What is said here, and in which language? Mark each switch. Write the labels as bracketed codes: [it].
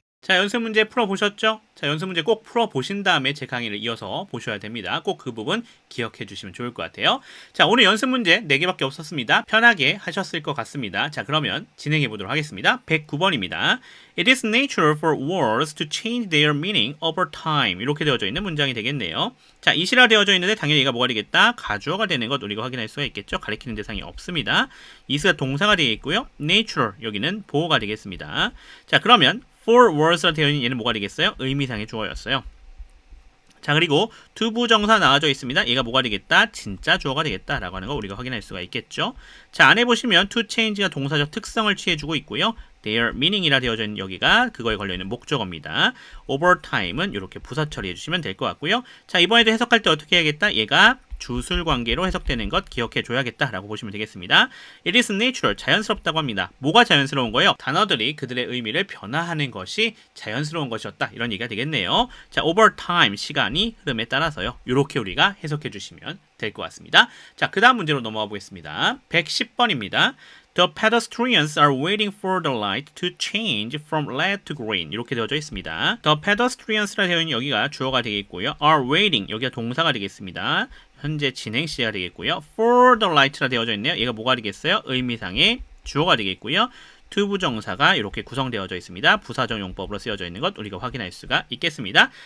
[ko] 자, 연습 문제 풀어보셨죠? 자, 연습 문제 꼭 풀어보신 다음에 제 강의를 이어서 보셔야 됩니다. 꼭 그 부분 기억해 주시면 좋을 것 같아요. 자, 오늘 연습 문제 4개밖에 없었습니다. 편하게 하셨을 것 같습니다. 자, 그러면 진행해 보도록 하겠습니다. 109번입니다. [en] It is natural for words to change their meaning over time. [ko] 이렇게 되어져 있는 문장이 되겠네요. 자, 이시라 되어져 있는데 당연히 얘가 뭐가 되겠다? 가주어가 되는 것 우리가 확인할 수가 있겠죠? 가리키는 대상이 없습니다. is가 동사가 되어 있고요. natural 여기는 보어가 되겠습니다. 자, 그러면 [en] for words [ko] 라 되어 있는 얘는 뭐가 되겠어요? 의미상의 주어였어요. 자, 그리고 투부정사 나와져 있습니다. 얘가 뭐가 되겠다? 진짜 주어가 되겠다라고 하는 거 우리가 확인할 수가 있겠죠. 자, 안에 보시면 [en] to change [ko] 가 동사적 특성을 취해주고 있고요. [en] their meaning [ko] 이라 되어져 있는 여기가 그거에 걸려있는 목적어입니다. [en] over time [ko] 은 이렇게 부사 처리해 주시면 될 것 같고요. 자, 이번에도 해석할 때 어떻게 해야겠다? 얘가 주술 관계로 해석되는 것 기억해 줘야겠다라고 보시면 되겠습니다. [en] It is natural, [ko] 자연스럽다고 합니다. 뭐가 자연스러운 거예요? 단어들이 그들의 의미를 변화하는 것이 자연스러운 것이었다. 이런 얘기가 되겠네요. 자, [en] over time, [ko] 시간이 흐름에 따라서요. 이렇게 우리가 해석해 주시면 될 것 같습니다. 자, 그 다음 문제로 넘어가 보겠습니다. 110번입니다. [en] The pedestrians are waiting for the light to change from red to green. [ko] 이렇게 되어져 있습니다. [en] The pedestrians [ko] 라 되어 있는 여기가 주어가 되겠고요. [en] are waiting, [ko] 여기가 동사가 되겠습니다. 현재 진행 시가 되겠고요. [en] for the light [ko] 라 되어져 있네요. 얘가 뭐가 되겠어요? 의미상의 주어가 되겠고요. 투부정사가 이렇게 구성되어져 있습니다. 부사적 용법으로 쓰여져 있는 것 우리가 확인할 수가 있겠습니다.